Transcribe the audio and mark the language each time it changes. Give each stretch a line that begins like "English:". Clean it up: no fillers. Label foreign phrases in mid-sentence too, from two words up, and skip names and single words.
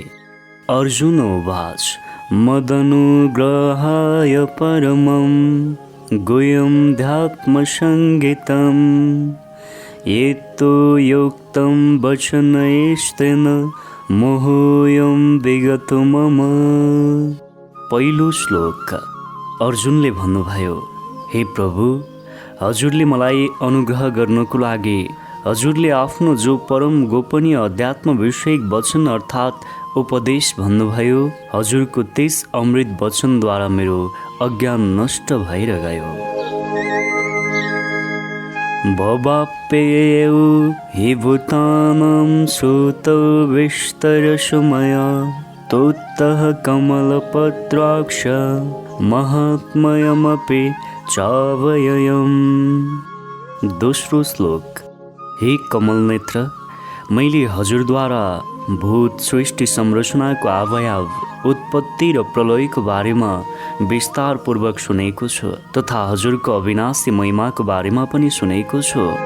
Sanskrit: अर्जुन उवाच मदनुग्रहाय परमं गुह्यं ध्यात्मसंगितं येतो योक्तं वचनैस्तेन मोहोऽयं विगतो मम।
Nepali: पहिलो श्लोक। अर्जुनले भन्नुभयो, हे प्रभु, हजुरले मलाई अनुग्रह गर्नको लागि हजुरले आफ्नो जो परम गोपनीय अध्यात्म विषयक वचन अर्थात् उपदेश भन्नुभयो, हजुरको त्यस अमृत वचनद्वारा मेरो अज्ञान नष्ट भएर गयो।
Sanskrit: भवाप्ययौ हि भूतानां श्रुतौ विस्तरशो मया त्वत्तः कमलपत्राक्ष महात्म्यमपि चाव्ययम्।
Nepali: दोस्रो श्लोक। हे कमल नेत्र, मैले हजुरद्वारा भूत सृष्टि संरचनाको अवयव, उत्पत्ति र प्रलयको बारेमा विस्तारपूर्वक सुनेको छु तथा हजुरको अविनाशी महिमाको बारेमा पनि सुनेको छु।